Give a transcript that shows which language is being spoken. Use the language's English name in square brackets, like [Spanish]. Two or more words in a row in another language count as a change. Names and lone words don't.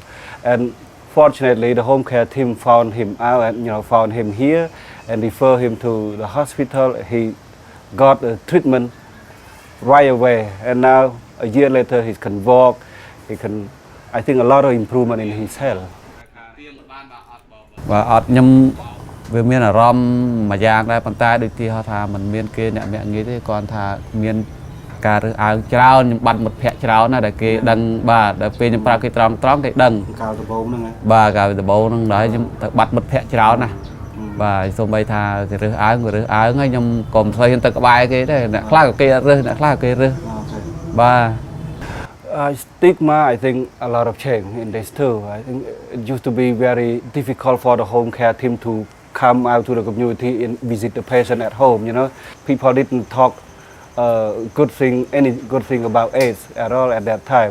[English] And fortunately, the home care team found him out and, you know, found him here and referred him to the hospital. He got a treatment right away, and now a year later he can walk. He can, I think, a lot of improvement in his health. [Khmer] បាទអត់ខ្ញុំវាមានអារម្មណ៍មួយយ៉ាងដែរប៉ុន្តែដូចទីហៅថាมันមានគេអ្នកមាក់ងាយទេគាត់ថាមានការរើសអើងច្រើនខ្ញុំបាត់មិត្តភ័ក្តិច្រើនណាស់ដែលគេដឹងបាទដល់ពេលខ្ញុំប្រាប់គេត្រង់គេដឹងកាលដំបូងហ្នឹងបាទកាលដំបូងហ្នឹងដែរខ្ញុំទៅបាត់មិត្តភ័ក្តិច្រើនណាស់បាទសូម្បីថាគេរើសអើងហើយខ្ញុំក៏មិនស្អីទៅក្បែរគេទេអ្នកខ្លះក៏គេរើសអ្នកខ្លះក៏គេរើសបាទ [English] Stigma, I think a lot of change in this too. I think it used to be very difficult for the home care team to come out to the community and visit the patient at home. You know, people didn't talk any good thing about AIDS at all at that time.